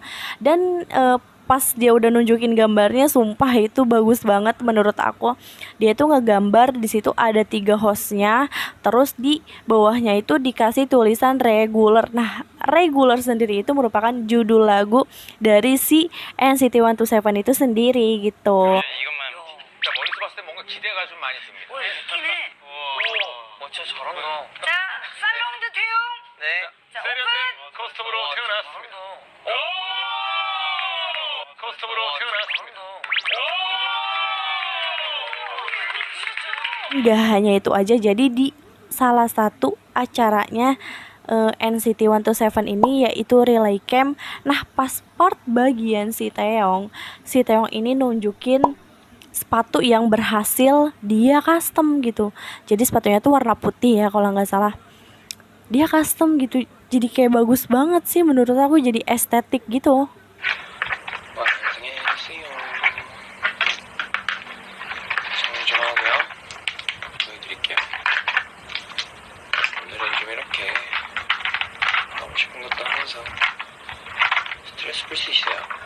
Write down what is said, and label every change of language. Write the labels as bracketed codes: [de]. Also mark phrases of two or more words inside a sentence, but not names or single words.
[id] Dan pas dia udah nunjukin gambarnya, sumpah itu bagus banget menurut aku. Dia tuh ngegambar, di situ ada 3 hostnya, terus di bawahnya itu dikasih tulisan regular. Nah, regular sendiri itu merupakan judul lagu dari si NCT 127 itu sendiri gitu. [ko] 네, 이것만 진짜 머릿속 봤을 때 뭔가 기대가 좀 많이 듭니다. 웃기네. 진짜 잘한다. 자, 살롱드 태용. 네. 자, 세련된 오픈. 커스텀으로 태어났습니다. 오! 커스텀으로 태어났습니다. [id] Nggak hanya itu aja, jadi di salah satu acaranya NCT 127 ini, yaitu Relay Camp. Nah, pas part bagian si Taeyong ini nunjukin sepatu yang berhasil dia custom gitu. Jadi sepatunya tuh warna putih ya kalau nggak salah. Dia custom gitu, jadi kayak bagus banget sih menurut aku, jadi estetik gitu. [ko] 안녕하세요. 정리 좀 하고요. 보여드릴게요. 오늘은 좀 이렇게 하고 싶은 것도 하면서 스트레스 풀 수 있어요.